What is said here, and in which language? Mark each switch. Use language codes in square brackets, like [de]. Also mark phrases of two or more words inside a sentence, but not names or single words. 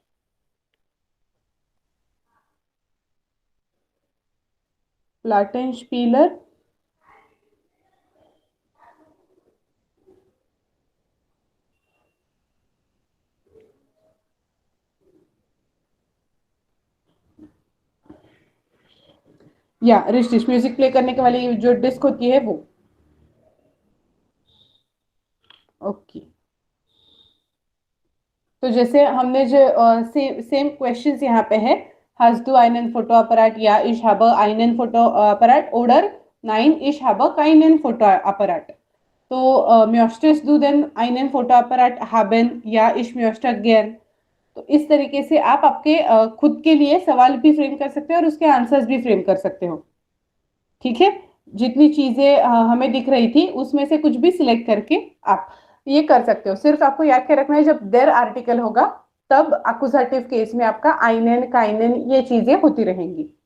[de] Plattenspieler, [hi] या रिच म्यूजिक प्ले करने के वाली जो डिस्क होती है वो. ओके, तो जैसे हमने जो [en] same questions [hi] यहाँ पे है. [de] Hast du einen Fotoapparat? Ja, ich habe einen Fotoapparat. Oder nein, ich habe keinen Fotoapparat. [hi] तो [de] möchtest du denn einen Fotoapparat haben? Ja, ich möchte gern. [hi] तो इस तरीके से आप आपके खुद के लिए सवाल भी फ्रेम कर सकते हो और उसके आंसर्स भी फ्रेम कर सकते हो. ठीक है, जितनी चीजें हमें दिख रही थी उसमें से कुछ भी सिलेक्ट करके आप ये कर सकते हो. सिर्फ आपको याद के रखना है जब देर आर्टिकल होगा तब अकुजाटिव केस में आपका [de] einen keinen [hi] ये चीजें होती रहेंगी.